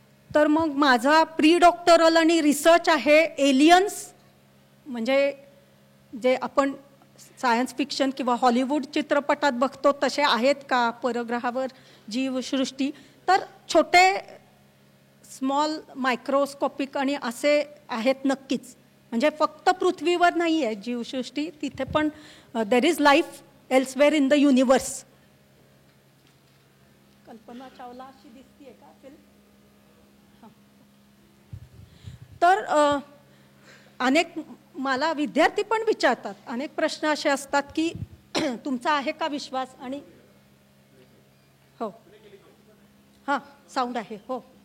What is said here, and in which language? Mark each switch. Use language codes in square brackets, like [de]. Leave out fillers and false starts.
[mr] तर मग माझा प्री डॉक्टरल आणि रिसर्च आहे एलियन्स म्हणजे जे आपण सायन्स फिक्शन किंवा हॉलिवूड चित्रपटात बघतो तसे आहेत का परग्रहावर जीवसृष्टी. तर छोटे स्मॉल मायक्रोस्कोपिक आणि असे आहेत नक्कीच. म्हणजे फक्त पृथ्वीवर नाही आहे जीवसृष्टी, तिथे पण [en] There is life elsewhere in the universe. [mr] Kalpana Chawla अशी दिसतीये का फिल्म. तर अनेक मला विद्यार्थी पण विचारतात, अनेक प्रश्न असे असतात की तुमचा आहे का विश्वास. आणि हो हां साऊंड आहे हो.